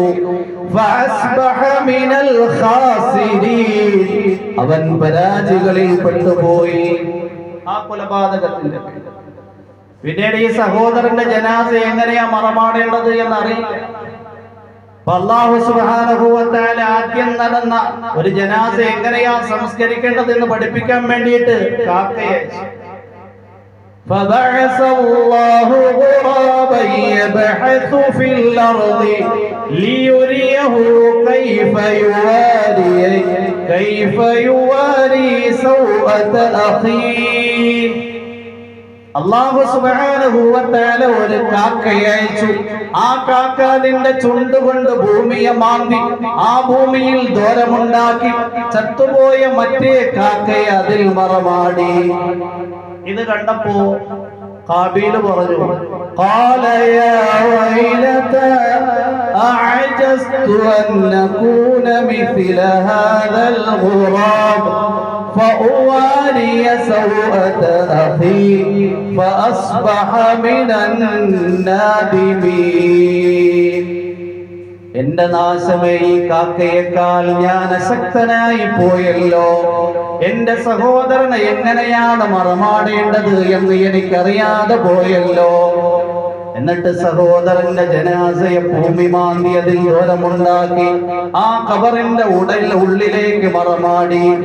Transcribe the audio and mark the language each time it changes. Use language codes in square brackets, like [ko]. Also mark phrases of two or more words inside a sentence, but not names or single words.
[ar] فأصبح من الخاسرين, [ml] അവൻ പരാജികളിൽ പെട്ടുപോയി ആ കൊലപാതകത്തിന്റെ. പിന്നീട് ഈ സഹോദരന്റെ ജനാസ എങ്ങനെയാ മറമാടേണ്ടത് എന്നറിയില്ല. [ar] الله سبحانه وتعالى [ml] ആദ്യം നടന്ന ഒരു ജനാസ എങ്ങനെയാ സംസ്കരിക്കേണ്ടത് എന്ന് പഠിപ്പിക്കാൻ വേണ്ടിയിട്ട് കാക്കയെ [ar] فبعث الله غرابا يبحث في الأرض ليريه كيف يواري سوءة أخيه. الله سبحانه وتعالى [ml] ഒരു കാക്കയെ അയച്ചു. ആ കാക്ക അതിന്റെ ചുണ്ടുകൊണ്ട് ഭൂമിയെ മാന്തി ആ ഭൂമിയിൽ ദ്വാരമുണ്ടാക്കി ചത്തുപോയ മറ്റേ കാക്കയെ അതിൽ മറമാടി. ഇത് കണ്ടപ്പോ ഖാബീല് പറഞ്ഞു, [ar] قال يا ويلتا أعجزت أن نكون مثل هذا الغراب فأواري سوءة أخي فأصبح من النادمين. [ml] എന്റെ നാശമേ, ഈ കാക്കയേക്കാൾ ഞാൻ അശക്തനായി പോയല്ലോ. എന്റെ സഹോദരനെ എങ്ങനെയാണ് മറമാടേണ്ടത് എന്ന് എനിക്കറിയാതെ പോയല്ലോ. എന്നിട്ട് സഹോദരന്റെ ജനാസയെ ഭൂമി മാന്തി അതിൽ ദൂരമുണ്ടാക്കി ആ ഖബറിന്റെ ഉള്ളിലേക്ക് മറമാടി.